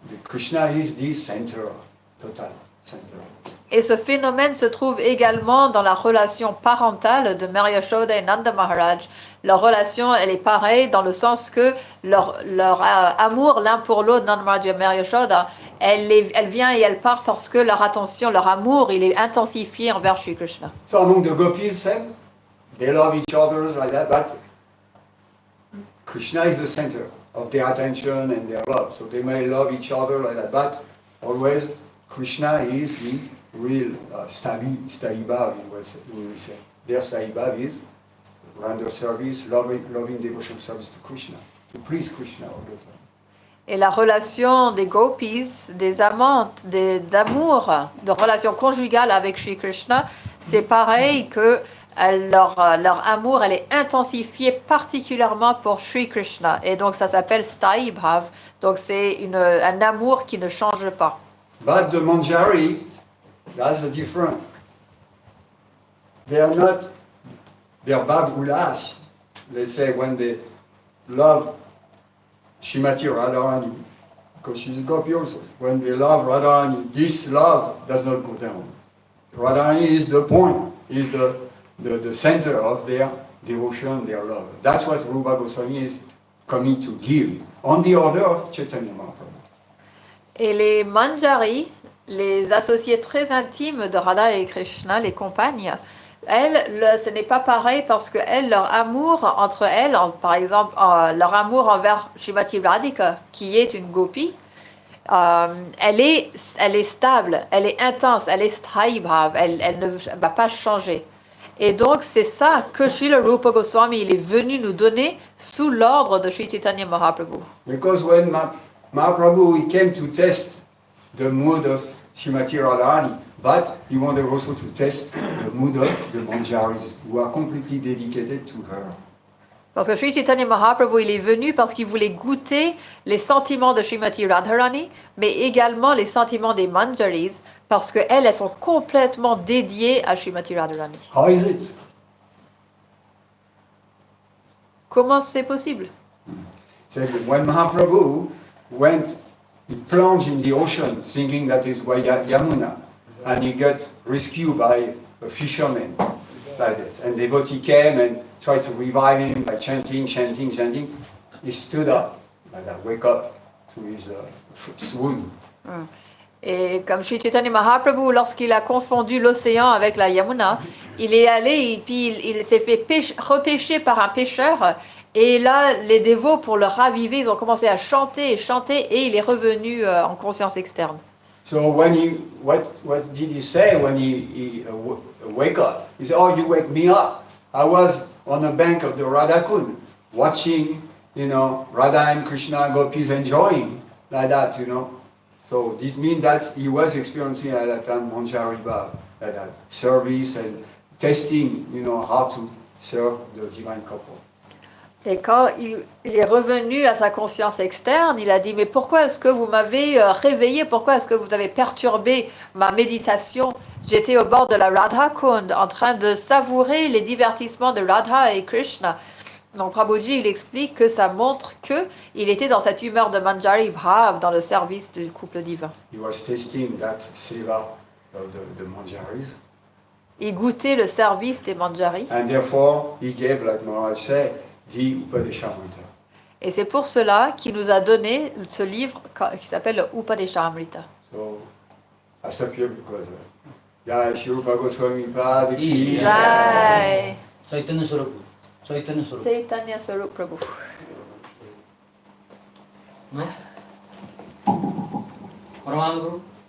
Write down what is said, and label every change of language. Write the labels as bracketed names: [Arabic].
[English] Krishna is the center, total center. [French] Et ce phénomène se trouve également dans la relation parentale de Mary Yashoda et Nanda Maharaj. Leur relation, elle est pareille dans le sens que leur amour l'un pour l'autre, Nanda Maharaj et Mary Yashoda, elle vient et elle part parce que leur attention, leur amour, il est intensifié envers Shri Krishna. [English] So among the gopis, same, they love each other like that, but Krishna is the center of their attention and their love. So they may love each other like that, but always Krishna is the real Sthayi Bhav, we say. Their Sthayi Bhav is render service, loving devotional service to Krishna, to please Krishna all the time. [French] Et la relation des gopis, des amantes, d'amour, de relation conjugale avec Shri Krishna, c'est pareil que leur amour, elle est intensifiée particulièrement pour Shri Krishna. Et donc ça s'appelle Sthayi Bhav. Donc c'est un amour qui ne change pas. [English] But the Manjari, that's different. They are not, they're Bhav Ulas. Let's say when they love Shrimati Radharani, because she's a gopi also. When they love Radharani, this love does not go down. Radharani is the point, is the center of their devotion, their love. That's what Rupa Goswami is coming to give, on the order of Chaitanya Mahaprabhu. [French] Et les Manjari, les associés très intimes de Radha et Krishna, les compagnes, elles, ce n'est pas pareil parce que elles, leur amour entre elles, par exemple, leur amour envers Srimati Radhika, qui est une gopi, elle est stable, elle est intense, elle est sthayi bhav, elle ne va pas changer. Et donc c'est ça que Srila Rupa Goswami il est venu nous donner sous l'ordre de Sri Chaitanya Mahaprabhu. [English] Because when Mahaprabhu he came to test the mood of Srimati Radharani, but he wanted also to test the mood of the Manjaris, who are completely dedicated to her. [French] Parce que Sri Chaitanya Mahaprabhu, il est venu parce qu'il voulait goûter les sentiments de Srimati Radharani, mais également les sentiments des Manjaris, parce qu'elles, elles sont complètement dédiées à Srimati Radharani. [English] How is it? [French] Comment c'est possible? [English] So when Mahaprabhu went, he plunged in the ocean, thinking that is Yamuna, and he got rescued by a fisherman like this. And devotee came and tried to revive him by chanting. He stood up, like that, wake up to his swoon. [French] Et comme Sri Chaitanya Mahaprabhu, lorsqu'il a confondu l'océan avec la Yamuna, il est allé et puis il s'est fait repêcher par un pêcheur. Et là, les dévots, pour le raviver, ils ont commencé à chanter et il est revenu en conscience externe. [English] So when what did he say when he wake up? He said, "Oh, you wake me up. I was on the bank of the Radhakund, watching, Radha and Krishna gopis enjoying like that, So this means that he was experiencing at that time Manjari Bhav, like that service and testing, how to serve the divine couple. [French] Et quand il est revenu à sa conscience externe, il a dit, mais pourquoi est-ce que vous m'avez réveillé? Pourquoi est-ce que vous avez perturbé ma méditation? J'étais au bord de la Radha Kund en train de savourer les divertissements de Radha et Krishna. Donc Prabhuji, il explique que ça montre qu'il était dans cette humeur de Manjari Bhav, dans le service du couple divin. [English] He was tasting that seva of the Manjaris. [French] Il goûtait le service des Manjari. [English] And therefore, he gave, like Maharaj said, the Upadeshamrita. [French] Et c'est pour cela qu'il nous a donné ce livre qui s'appelle le Upadeshamrita. [English] So, I stop here because [Hindi] Jai Shri Rupa Goswami Pad Ki Jai. [English] Chaitanya Swarup. Chaitanya Swarup Prabhu. No? Paramananda Prabhu.